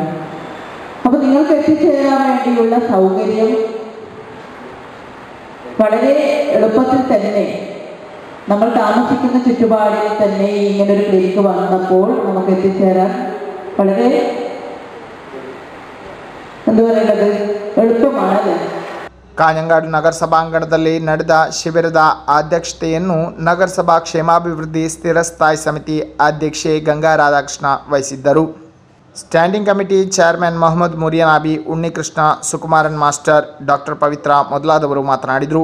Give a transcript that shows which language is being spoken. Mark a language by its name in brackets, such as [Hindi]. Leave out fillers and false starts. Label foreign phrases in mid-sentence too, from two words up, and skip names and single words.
[Malayalam] അപ്പോൾ നിങ്ങൾക്ക് എത്തിച്ചേരാൻ വേണ്ടിയുള്ള സൗകര്യം വളരെ എളുപ്പത്തിൽ തന്നെ നമ്മൾ താമസിക്കുന്ന ചുറ്റുപാടിൽ തന്നെ ഇങ്ങനൊരു ക്ലിനിക്ക് വന്നപ്പോൾ നമുക്ക് എത്തിച്ചേരാൻ വളരെ എന്താ പറയുന്നത് എളുപ്പമാണല്ലേ. [Kannada] ಕಾಂಜಂಗಾಡು ನಗರಸಭಾಂಗಣದಲ್ಲಿ ನಡೆದ ಶಿಬಿರದ ಅಧ್ಯಕ್ಷತೆಯನ್ನು ನಗರಸಭಾ ಕ್ಷೇಮಾಭಿವೃದ್ಧಿ ಸ್ಥಿರಸ್ಥಾಯಿ ಸಮಿತಿ ಅಧ್ಯಕ್ಷೆ ಗಂಗಾ ರಾಧಾಕೃಷ್ಣ ವಹಿಸಿದ್ದರು. [English] standing committee chairman [Kannada] ಮೊಹಮ್ಮದ್ ಮುರಿಯನಾಬಿ, ಉಣ್ಣಿಕೃಷ್ಣ, ಸುಕುಮಾರನ್ ಮಾಸ್ಟರ್, ಡಾಕ್ಟರ್ ಪವಿತ್ರ ಮೊದಲಾದವರು ಮಾತನಾಡಿದರು.